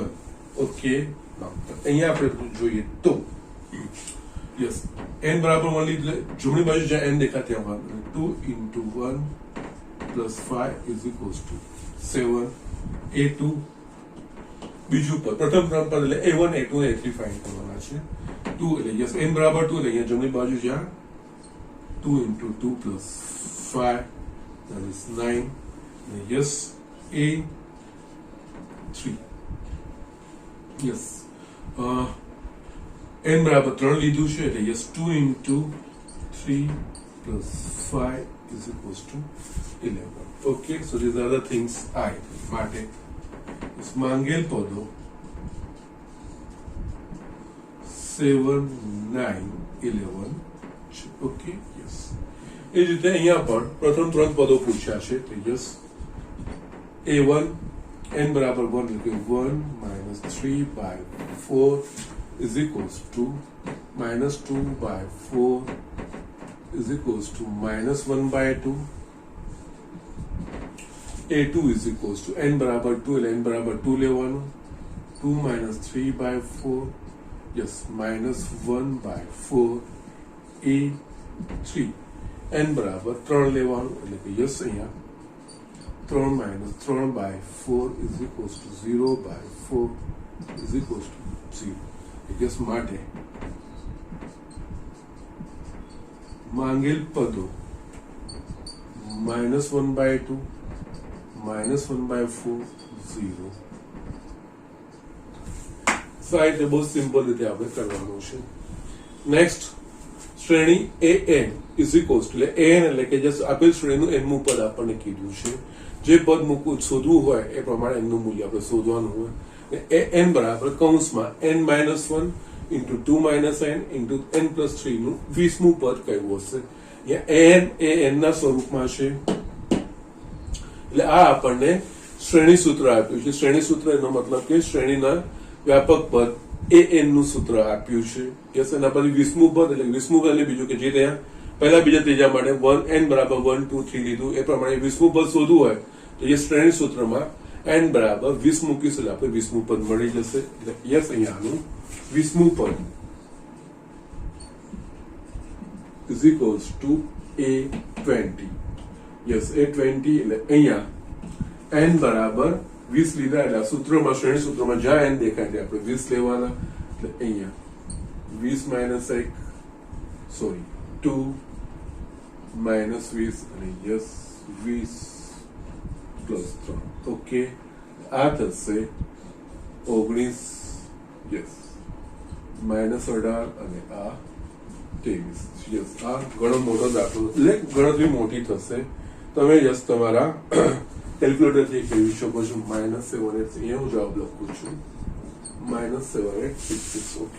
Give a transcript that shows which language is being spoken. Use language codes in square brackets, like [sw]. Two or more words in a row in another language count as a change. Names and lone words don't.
[gu] ઓકે, અહીંયા આપણે જોઈએ તો યસ, n બરાબર 1 લીધે જમણી બાજુ જ્યાં n દેખાય ત્યાં 2 × 1 + 5 = 7. A2 બીજું પદ, પ્રથમ 3 પદ એટલે A1, A2 અને A3 ફાઇન્ડ કરવાના છે. 2 એટલે યસ, n બરાબર 2 એટલે અહીંયા જમણી બાજુ જ્યાં 2 × 2 + 5 [en] that is 9. Yes, A3. Yes, [gu] n બરાબર 3 લીધું છે એટલે યસ 2 × 3 + 5 = 11. [en] Okay, so these are the things I [gu] માટે માંગેલ પદો 7, 9, 11 છે. ઓકે, યસ, એ જ રીતે અહીંયા પણ પ્રથમ 3 પદો પૂછ્યા છે. તો યસ, A1 n બરાબર 1 એટલે 1 - 3/4 = -2/4 = -1/2. [en] a2 is equals to [gu] n બરાબર 2 એટલે n બરાબર 2 લેવાનું [en] 2 minus 3 by 4 yes minus 1 by 4 a3 [gu] n બરાબર 3 લેવાનું એટલે કે yes અહીંયા [en] 3 minus 3 by 4 is equals to 0 by 4 is equals to 0 yes [gu] માટે માંગેલ પદો [en] -1 by 2 -1 by 4 [gu] 0 સો આ રીતે બહુ સિમ્પલ રીતે આપણે કરવાનું છે નેક્સ્ટ શ્રેણી [en] an is equals to an [gu] એટલે કે જે આપેલ શ્રેણીનું n મું પદ આપણને કીધું છે જે પદ મૂકવું શોધવું હોય એ પ્રમાણે n નું મૂલ્ય આપણે શોધવાનું હોય n બરાબર કૌંસમાં n - 1 [en] into 2 minus n into n plus 3 [gu] નું 20મું પદ કયું હશે અહીંયા n એ n ના સ્વરૂપમાં છે એટલે આ આપણને શ્રેણી સૂત્ર આપ્યું છે શ્રેણી સૂત્ર એનો મતલબ કે શ્રેણીના વ્યાપક પદ એ n નું સૂત્ર આપ્યું છે યસ એના પછી 20મું પદ એટલે 20મું પદ એટલે બીજું કે જે ત્યાં પહેલા બીજા ત્રીજા માટે n બરાબર 1 2 3 લીધું એ પ્રમાણે 20મું પદ શોધવું હોય તો એ શ્રેણી સૂત્રમાં n બરાબર 20 મૂકીશું એટલે આપણે 20મું પદ મળી જશે એટલે યસ અહીંયાનું 20મું પદ [en] is equals to a20 yes a20 [gu] એટલે અહીંયા n બરાબર 20 લીધા એટલે સૂત્રમાં શ્રેણી સૂત્રમાં જ્યાં n દેખાય છે આપણે 20 લેવાના એટલે અહીંયા [en] 20 minus 1 sorry 2 minus 20 [gu] અને [en] yes 20 plus 3 [gu] ઓકે આ થશે 19 yes -18 અને આ 23 યસ આ ઘણો મોટો દાખલો એટલે ગણતરી મોટી થશે તમે યસ તમારા કેલ્ક્યુલેટરથી કરી શકો છો -7 અહીંયા હું જવાબ લખું છું -7866 ઓકે